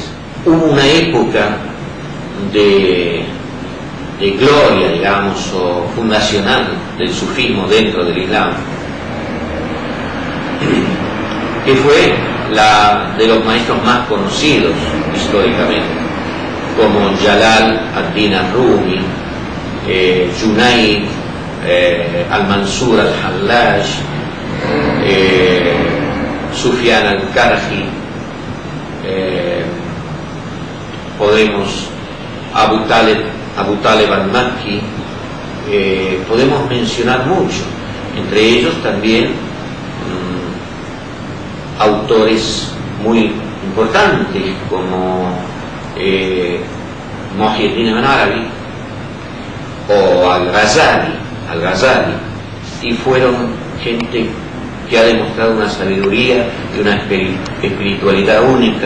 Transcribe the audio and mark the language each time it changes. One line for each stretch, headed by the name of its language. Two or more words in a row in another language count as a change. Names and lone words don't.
Spanish: Hubo una época de gloria, digamos, o fundacional del sufismo dentro del Islam, que fue la de los maestros más conocidos históricamente, como Jalal ad-Din al-Rumi, Junayd, al-Mansur al-Hallaj, Sufyan al-Karji, podemos Abu Talib al-Makki, podemos mencionar mucho, entre ellos también autores muy importantes como Muhyiddin ibn Arabi o al-Ghazali, y fueron gente que ha demostrado una sabiduría y una espiritualidad única.